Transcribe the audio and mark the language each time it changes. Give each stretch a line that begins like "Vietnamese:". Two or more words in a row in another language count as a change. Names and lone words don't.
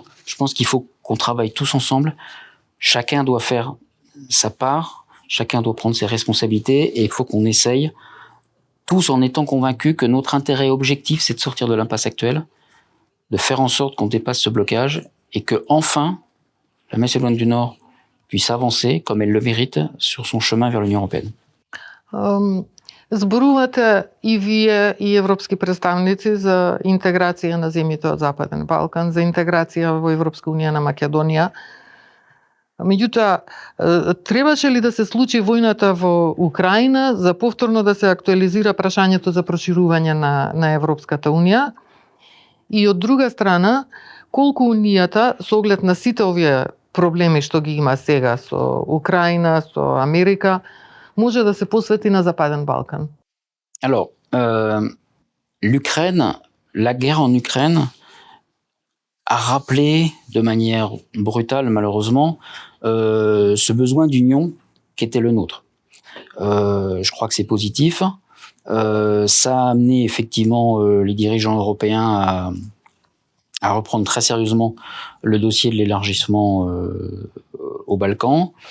French: Je pense qu'il faut qu'on travaille tous ensemble. Chacun doit faire sa part, chacun doit prendre ses responsabilités, et il faut qu'on essaye tous en étant convaincus que notre intérêt objectif, c'est de sortir de l'impasse actuelle, de faire en sorte qu'on dépasse ce blocage et que enfin la Macédoine du Nord puisse avancer comme elle le mérite sur son chemin vers l'Union européenne.
Macedonian: Зборувате и вие и европски представници за интеграција на земјите од Западен Балкан, за интеграција во Европска унија на Македонија. Меѓутоа, требаше ли да се случи војната во Украина за повторно да се актуализира прашањето за проширување на Европската унија? И од друга страна, колку Унијата, со оглед на сите овие проблеми што ги има сега со Украина, со Америка, може да се посвети на Западен Балкан?
French: Alors, l'Ukraine, la guerre en Ukraine a rappelé de manière brutale, malheureusement, ce besoin d'union qui était le nôtre. Je crois que c'est positif. Ça a amené effectivement les dirigeants européens à reprendre très sérieusement le dossier de l'élargissement aux Balkans.